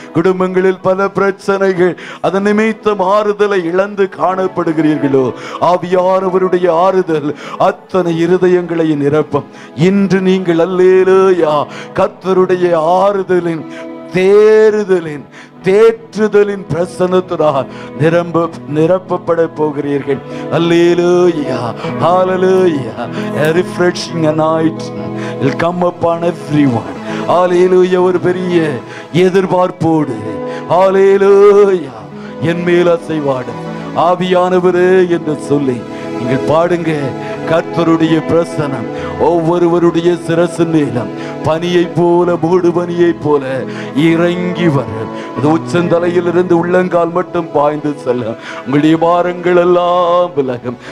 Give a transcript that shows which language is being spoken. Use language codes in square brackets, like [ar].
[ta] குடும்பங்களில் பல பிரச்சனைகள், அதன் நிமித்தம் ஆறுதலை இழந்து காணப்படுகிறீர்களோ ஆவியானவருடைய ஆறுதல் அத்தனை இருதயங்களை நிரப்பும். இன்று நீங்கள் அல்லேலூயா கர்த்தருடைய ஆறுதலின் தேறுதலின் தேற்றுதலின் பிரசன்னத்தினால் நிரப்பப்பட போகிறீர்கள். அல்லேலூயா, ஹல்லேலூயா. [en] A refreshing anointing will come upon everyone. [ta] ஹல்லேலூயா. ஒரு பெரிய எதிர்பார்ப்போடு ஹல்லேலூயா என் மேல் அசைவாட ஆவியானவரே என்று சொல்லி நீங்கள் பாடுங்க. கர்த்தருடைய பிரசனம் ஒவ்வொருவருடைய சிரசு மேலும் பனியை போல மூடு பனியை போல இறங்கி வர உச்சந்தலையிலிருந்து உள்ளங்கால் மட்டும் பாய்ந்து செல்ல உங்களுடைய பாரங்கள் எல்லாம் விலகும்.